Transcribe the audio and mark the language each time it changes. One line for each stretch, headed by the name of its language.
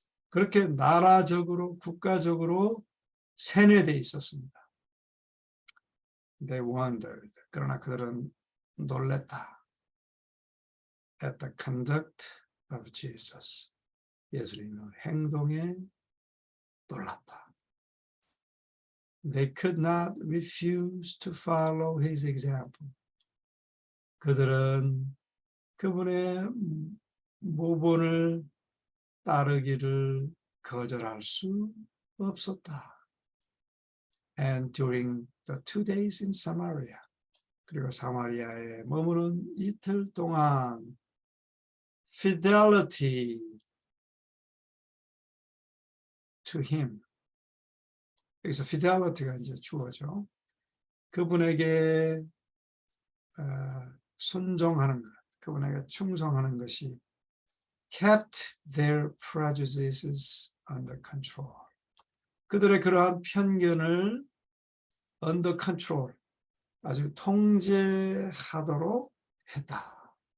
Korean: 그렇게 나라적으로 국가적으로 세뇌되어 있었습니다.
English: They wondered.
Korean: 그러나 그들은 놀랬다.
English: At the conduct of Jesus.
Korean: 예수님의 행동에 놀랐다.
English: They could not refuse to follow his example.
Korean: 그들은 그분의 모본을 따르기를 거절할 수 없었다.
English: And during the 2 days in Samaria,
Korean: 그리고 사마리아에 머무는 이틀 동안
English: fidelity to him.
Korean: 여기서 fidelity가 이제 주어죠. 그분에게 순종하는 것, 그분에게 충성하는 것이
English: kept their prejudices under control.
Korean: 그들의 그러한 편견을
English: under control,
Korean: 아주 통제하도록 했다.